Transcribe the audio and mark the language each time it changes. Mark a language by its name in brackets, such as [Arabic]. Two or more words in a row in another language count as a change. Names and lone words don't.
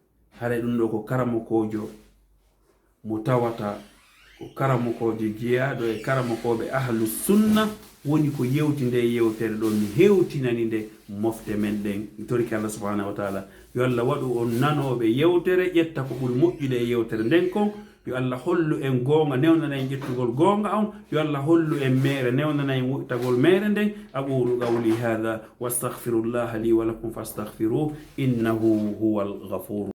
[Fula] ɗum ɗo ko karamo kojo mo tawata ko karamokoje jeyaɗo e karamokoɓe ahlu sunna woni ko yewti nde yewtere ɗon mi hewtinani nde mofte men ɗen mi toriki Allah [Arabic] سبحانه وتعالى [Fula] yo Allah waɗu on nanoɓe yewtere ƴetta ko ɓuri moƴƴude e yewtere nden kon yo Allah hollu en goonga newnana en ƴettugol goonga on yo Allah hollu en mere newnana en wuttagol mere nden [Arabic] أقول قولي هذا وأستغفر الله لي ولكم فأستغفره إنه هو الغفور